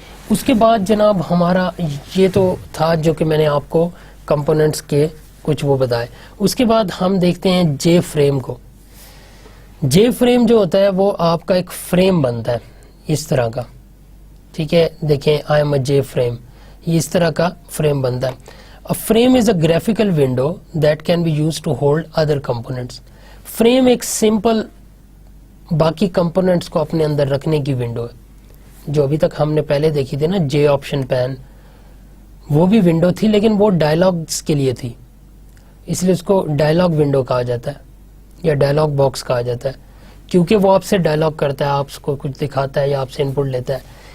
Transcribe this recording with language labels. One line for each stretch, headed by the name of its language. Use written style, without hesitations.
Urdu: اس کے بعد جناب ہمارا یہ تو تھا جو کہ میں نے آپ کو کمپوننٹس کے کچھ وہ بتائے. اس کے بعد ہم دیکھتے ہیں جے فریم کو. جے فریم جو ہوتا ہے وہ آپ کا ایک فریم بنتا ہے اس طرح کا, ٹھیک ہے, دیکھیں I am a J frame, یہ اس طرح کا فریم بنتا ہے.
English: A frame is a graphical window that can be used to hold other components.
Urdu: Frame ایک سمپل باقی کمپوننٹس کو اپنے اندر رکھنے کی ونڈو ہے, جو ابھی تک ہم نے پہلے دیکھی تھی نا, جے آپشن پین, وہ بھی ونڈو تھی لیکن وہ ڈائلاگز کے لیے تھی, اس لیے اس کو ڈائلاگ ونڈو کہا جاتا ہے یا ڈائلاگ باکس کہا جاتا ہے, کیونکہ وہ آپ سے ڈائلاگ کرتا ہے, آپ کو کچھ دکھاتا ہے یا آپ سے انپٹ لیتا ہے.